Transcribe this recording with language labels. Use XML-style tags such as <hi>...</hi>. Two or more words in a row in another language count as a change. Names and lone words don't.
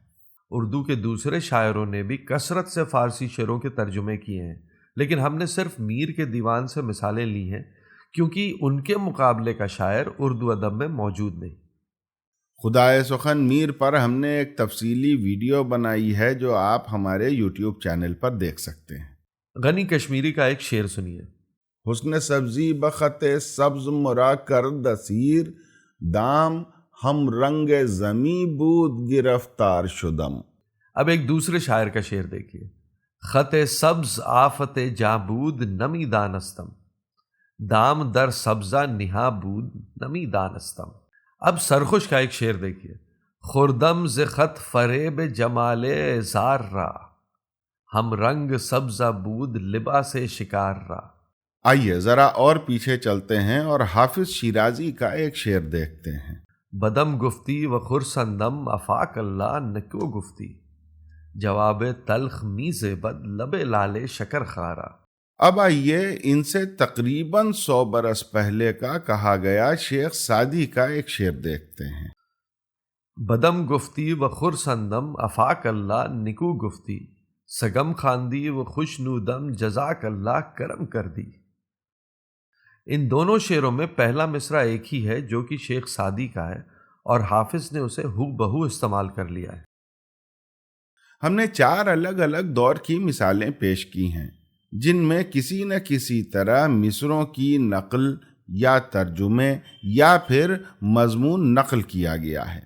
<ur>اردو کے دوسرے شاعروں نے بھی کثرت سے فارسی شعروں کے ترجمے کیے ہیں، لیکن ہم نے صرف میر کے دیوان سے مثالیں لی ہیں کیونکہ ان کے مقابلے کا شاعر اردو ادب میں موجود نہیں۔ خدائے سخن میر پر ہم نے ایک تفصیلی ویڈیو بنائی ہے جو آپ ہمارے یوٹیوب چینل پر دیکھ سکتے ہیں۔ غنی کشمیری کا ایک شعر سنیے۔</ur> <fa>حسن سبزی بخط سبز مرا کر دسیر، دام ہم رنگ زمی بود گرفتار شدم۔</fa> <ur>اب ایک دوسرے شاعر کا شعر دیکھیے۔</ur> <fa>خط سبز آفت جابود نمی دانستم، دام در سبزہ نہا بود نمی دانستم۔</fa> <ur>اب سرخوش کا ایک شعر دیکھیے۔</ur> <fa>خوردم ز خط فریب جمال زار را، ہم رنگ سبزہ بود لباس شکار را۔</fa> <ur>آئیے ذرا اور پیچھے چلتے ہیں اور حافظ شیرازی کا ایک شعر دیکھتے ہیں۔</ur> <fa>بدم گفتی و خرسندم</fa> <ar>افاق اللہ</ar> <fa>نکو گفتی، جواب تلخ میز بد لب لال شکر خارا۔</fa> <ur>اب آئیے ان سے تقریباً 100 برس پہلے کا کہا گیا شیخ سعدی کا ایک شعر دیکھتے ہیں۔</ur> <fa>بدم گفتی و خرسندم</fa> <ar>افاق اللہ</ar> <fa>نکو گفتی، سگم خواندی و خوش نودم</fa> <ar>جزاک اللہ</ar> <fa>کرم کر دی۔</fa> <ur>ان دونوں شعروں میں پہلا مصرع ایک ہی ہے جو کہ شیخ سعدی کا ہے، اور حافظ نے اسے ہو بہو استعمال کر لیا ہے۔ ہم نے 4 الگ الگ دور کی مثالیں پیش کی ہیں جن میں کسی نہ کسی طرح مصروں کی نقل یا ترجمے یا پھر مضمون نقل کیا گیا ہے،</ur>